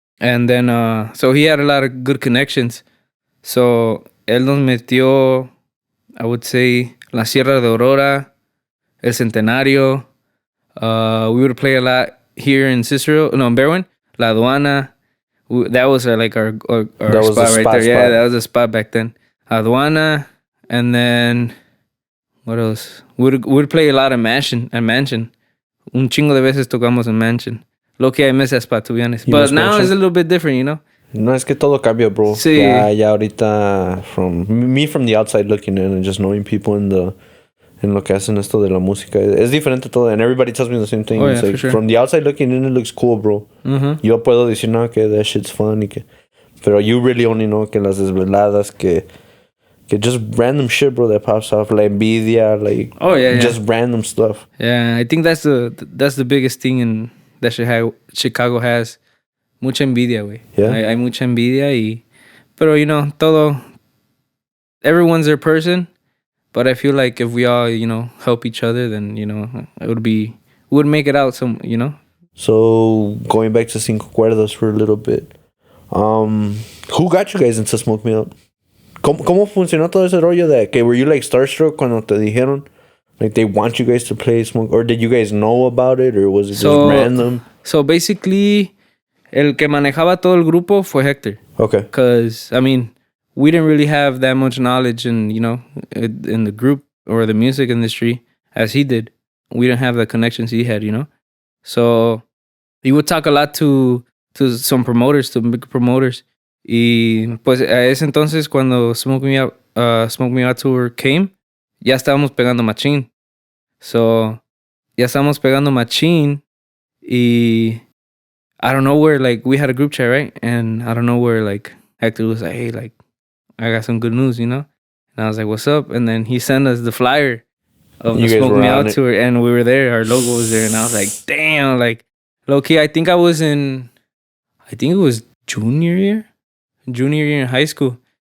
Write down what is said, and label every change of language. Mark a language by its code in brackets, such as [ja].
[en] And then so he had a lot of good connections. So [es] él nos metió, [en] I would say, La Sierra de Aurora, El Centenario. We would play a lot here in Berwyn, La Aduana. That was like our spot right there. Yeah, that was a spot back then. Aduana, and then what else? We'd play a lot of Mansion. [es] Un chingo de veces tocamos en Mansion. Lo que [en] I miss that spot, to be honest. But now it's a little bit different, you know? [es] No, es que todo cambia, bro. Sí. Ya ahorita, [en] from the outside looking in and just knowing people [es] en lo que hacen esto de la música, es diferente todo, [en] and everybody tells me the same thing. Oh, it's yeah, like, for sure. From the outside looking in, it looks cool, bro. Mm-hmm. [es] Yo puedo decir, no, que [en] that shit's fun, pero you really only know [es] que las desveladas, que [en] just random shit, bro, that pops off, like envidia, like just random stuff. Yeah, I think that's the biggest thing that Chicago has. [es] Mucha envidia, güey. [en] Yeah. [es] Hay mucha envidia pero, [en] you know, everyone's their person. But I feel like if we all, you know, help each other, then, you know, we would make it out some, you know. So, going back to Cinco Cuerdas for a little bit. Who got you guys into Smoke Me Up? [es] ¿Cómo funcionó todo ese rollo de que [en] were you like starstruck [es] cuando te dijeron? [en] Like they want you guys to play Smoke, or did you guys know about it, or was it just random? [es] So basically, el que manejaba todo el grupo fue Hector. [en] Okay. Because, I mean, we didn't really have that much knowledge in the group or the music industry as he did. We didn't have the connections he had, you know? So he would talk a lot to some promoters, to big promoters. [es] Y pues a ese entonces, cuando Smoke Me Out Tour came, ya estábamos pegando machín. So, ya estábamos pegando machín. [en] Y I don't know where, like, we had a group chat, right? And I don't know where, like, Hector was like, hey, like, I got some good news, you know? And I was like, what's up? And then he sent us the flyer of the Smoke Me Out Tour. And we were there. Our logo was there. And I was like, damn, like, low-key, I think it was junior year in high school.